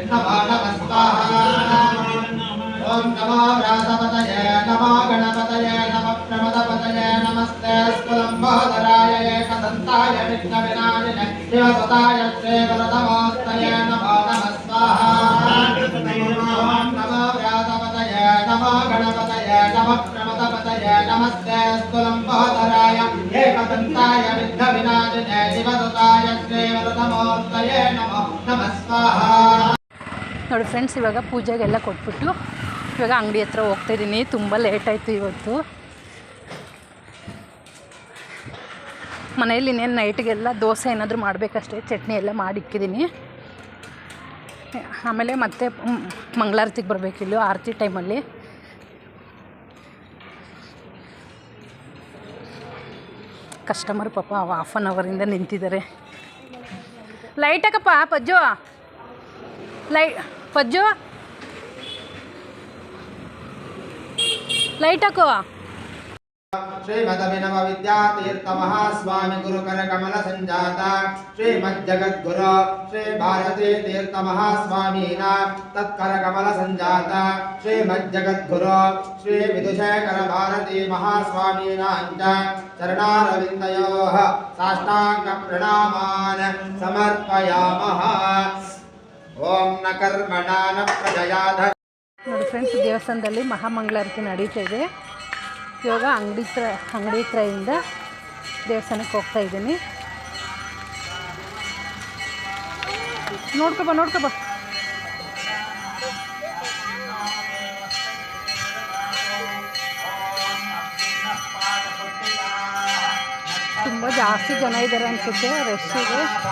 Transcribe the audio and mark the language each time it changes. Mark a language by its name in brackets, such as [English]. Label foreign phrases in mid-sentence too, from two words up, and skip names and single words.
[Sanskrit] ओम नमो व्यासपतये नमो गणपतये नमः प्रमदपतये नमस्ते स्फुलम्बोदराय एकदन्ताय विघ्नविनाशिने शिवसुताय श्रीवरदमोस्तये नमो नमः स्वाहा। ओम नमो व्यासपतये नमो गणपतये नमः प्रमदपतये नमस्ते स्फुलम्बोदराय एकदन्ताय विघ्नविनाशिने शिवसुताय श्रीवरदमोस्तये नमो नमः स्वाहा। [Kannada] ನೋಡಿ ಫ್ರೆಂಡ್ಸ್, ಇವಾಗ ಪೂಜೆಗೆಲ್ಲ ಕೊಟ್ಬಿಟ್ಟು ಇವಾಗ ಅಂಗಡಿ ಹತ್ರ ಹೋಗ್ತಾಯಿದ್ದೀನಿ. ತುಂಬ ಲೇಟ್ ಆಯಿತು ಇವತ್ತು. ಮನೆಯಲ್ಲಿ ಇನ್ನೇನು ನೈಟಿಗೆಲ್ಲ ದೋಸೆ ಏನಾದರೂ ಮಾಡಬೇಕಷ್ಟೇ. ಚಟ್ನಿ ಎಲ್ಲ ಮಾಡಿ ಇಕ್ಕಿದ್ದೀನಿ. ಆಮೇಲೆ ಮತ್ತೆ ಮಂಗಳಾರತಿಗೆ ಬರಬೇಕಿಲ್ಲ, ಆರತಿ ಟೈಮಲ್ಲಿ. ಕಸ್ಟಮರ್ ಪಾಪ [English] half an [Kannada] ಅವರಿಂದ ನಿಂತಿದ್ದಾರೆ. ಲೈಟ್ ಹಾಕಪ್ಪ ಪಜ್ಜು, ಪಜ್ಜು ಲೈಟ್ ಹಾಕೋ. [Sanskrit] श्रीमदभिनव विद्यातीर्थ महास्वामी गुरुकर कमल संजात श्रीमज्जगद्गुरु श्री भारती तीर्थ महास्वामीना तत्कर कमल संजात श्रीमज्जगद्गुरु श्री विदुशेखर भारती महास्वामीना चरणारविन्दयोः साष्टांग प्रणामान् समर्पयामः। ओम न कर्मणा न प्रजयाध. [Kannada] ನೋಡಿ ಫ್ರೆಂಡ್ಸ್, ದೇವಸ್ಥಾನದಲ್ಲಿ ಮಹಾಮಂಗಳಾರತಿ ನಡೀತಾ ಇದೆ. ಇವಾಗ ಅಂಗಡಿ ಹತ್ರದಿಂದ ದೇವಸ್ಥಾನಕ್ಕೆ ಹೋಗ್ತಾ ಇದ್ದೀನಿ. ನೋಡ್ಕೊಬ ತುಂಬ ಜಾಸ್ತಿ ಜನ ಇದ್ದಾರೆ ಅನಿಸುತ್ತೆ, ರಶ್ ಇದೆ.